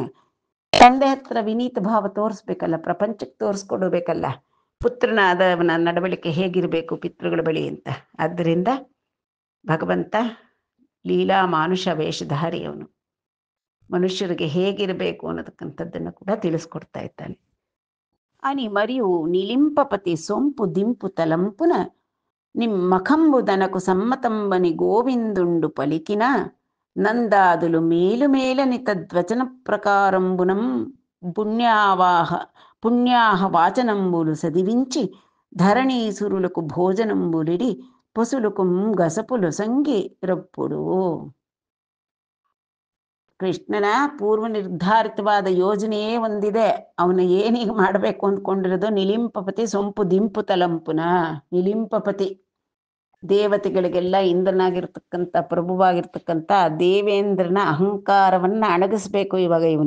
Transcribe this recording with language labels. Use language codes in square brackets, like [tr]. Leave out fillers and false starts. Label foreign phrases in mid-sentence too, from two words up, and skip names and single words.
[kn] ತಂದೆ ಹತ್ರ ವಿನೀತ ಭಾವ ತೋರಿಸ್ಬೇಕಲ್ಲ, ಪ್ರಪಂಚಕ್ಕೆ ತೋರಿಸ್ಕೊಡ್ಬೇಕಲ್ಲ ಪುತ್ರನಾದವನ ನಡವಳಿಕೆ ಹೇಗಿರಬೇಕು ಪಿತೃಗಳ ಬಳಿ ಅಂತ. ಆದ್ದರಿಂದ ಭಗವಂತ ಲೀಲಾ ಮಾನುಷ ವೇಷಧಾರಿ, ಅವನು ಮನುಷ್ಯರಿಗೆ ಹೇಗಿರಬೇಕು ಅನ್ನೋದಕ್ಕಂಥದ್ದನ್ನು ಕೂಡ ತಿಳಿಸ್ಕೊಡ್ತಾ ಇದ್ದಾನೆ. [te] అని మరియు నిలింపపతి సొంపు దింపు తలంపున నిమ్మకంబుదనకు సమ్మతంబని గోవిందుండు పలికిన నందాదులు మేలుమేలని తద్వచన ప్రకారంబునం పుణ్యాహ వాచనంబులు సదివించి ధరణీసురులకు భోజనంబులిడి పశులకు గసపులు సంగి ರಪ್ಪುಡು. [kn] ಕೃಷ್ಣನ ಪೂರ್ವ ನಿರ್ಧಾರಿತವಾದ ಯೋಜನೆಯೇ ಒಂದಿದೆ. ಅವನು ಏನೀಗ ಮಾಡಬೇಕು ಅಂದ್ಕೊಂಡಿರೋದು, [te] నిలింపపతి సొంపు దింపు తలంపున. [kn] ನಿಲಿಂಪಪತಿ ದೇವತೆಗಳಿಗೆಲ್ಲ ಇಂದ್ರನಾಗಿರ್ತಕ್ಕಂಥ ಪ್ರಭುವಾಗಿರ್ತಕ್ಕಂಥ ದೇವೇಂದ್ರನ ಅಹಂಕಾರವನ್ನು ಅಣಗಿಸ್ಬೇಕು ಇವಾಗ ಇವನು.